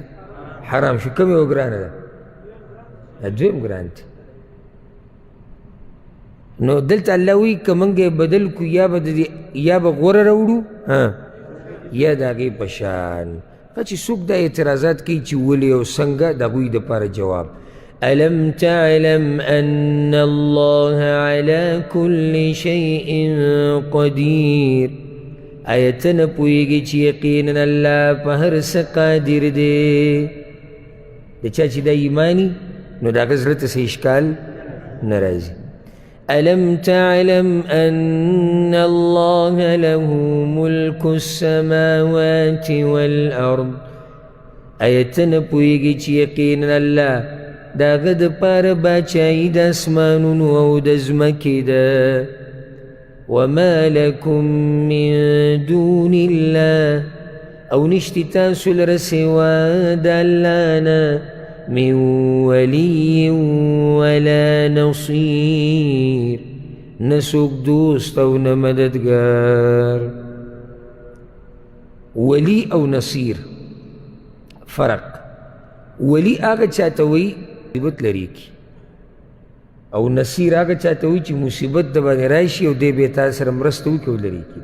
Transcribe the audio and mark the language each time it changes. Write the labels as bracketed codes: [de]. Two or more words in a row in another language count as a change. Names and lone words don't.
[ps] حرام شو. کوم یو ګرانه ده؟ دویم ګران دی. نو دلته الله وایي که موږ یې بدل کړو یا به غوره راوړو یا د هغې په شان. چې څوک دا اعتراضات کوي چې ولې او څنګه، د هغوی دپاره جواب [ar] ألم تعلم أن الله على كل شيء قدير. [ps] آیته نه پوهېږي چې یقینا الله په هر څه قادر دی. د چا چې دا ایماني نو د هغه زړه ته څه اشکال نه راځي. [ar] ألم تعلم أن الله له ملك السماوات والأرض. [ps] آیته نه پوهېږي چې یقینا الله د هغه دپاره باچایي د اسمانونو او د ځمکې ده. [ar] وما لكم من دون الله، [ps] او نشتی تاسو لره سوا د الله نه [ar] من ولي ولا نصير، [ps] نه څوک دوست او نه مددګار. ولی او نصیر فرق. ولی هغه چاته وایي مصیبت لري کی، او نصیر هغه چاته وایي چې مصیبت د باندې راشي او دی به تا سره مرسته وکړي او لري کی.